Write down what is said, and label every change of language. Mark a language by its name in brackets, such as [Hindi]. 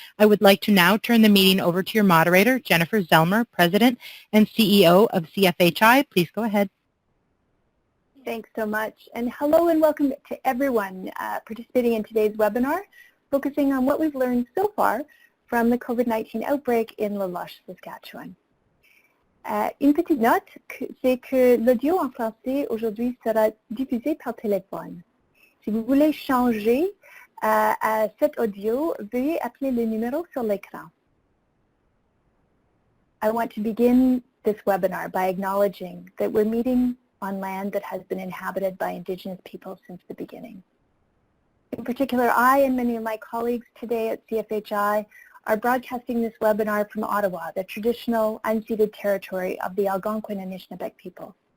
[English] I would like to now turn the meeting over to your moderator, Jennifer Zelmer, President and CEO of CFHI. Please go ahead. Thanks so much, and hello and welcome to everyone participating in today's webinar, focusing on what we've learned so far from the COVID-19 outbreak in Loche, Saskatchewan. [French] Une petite note, c'est que l'audio en français aujourd'hui sera diffusé par téléphone. Si vous voulez changer à cet audio, veuillez appeler le numéro sur l'écran. [English] I want to begin this webinar by acknowledging that we're meeting on land that has been inhabited by Indigenous people since the beginning. In particular, I and many of my colleagues today at CFHI are broadcasting this webinar from Ottawa, the traditional unceded territory of the Algonquin and Anishinaabe people.